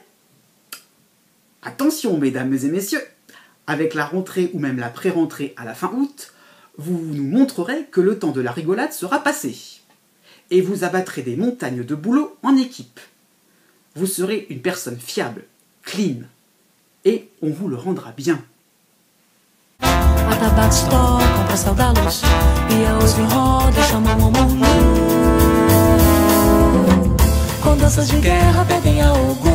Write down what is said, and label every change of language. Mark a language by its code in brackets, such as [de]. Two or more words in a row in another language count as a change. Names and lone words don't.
[fr] Attention, mesdames et messieurs, avec la rentrée ou même la pré-rentrée à la fin août, vous nous montrerez que le temps de la rigolade sera passé. Et vous abattrez des montagnes de boulot en équipe. Vous serez une personne fiable, clean, et on vous le rendra bien. [pt] Atabaques tocam pra céu da luz e a hoje roda chamam ao mundo. Com danças de guerra pedem ao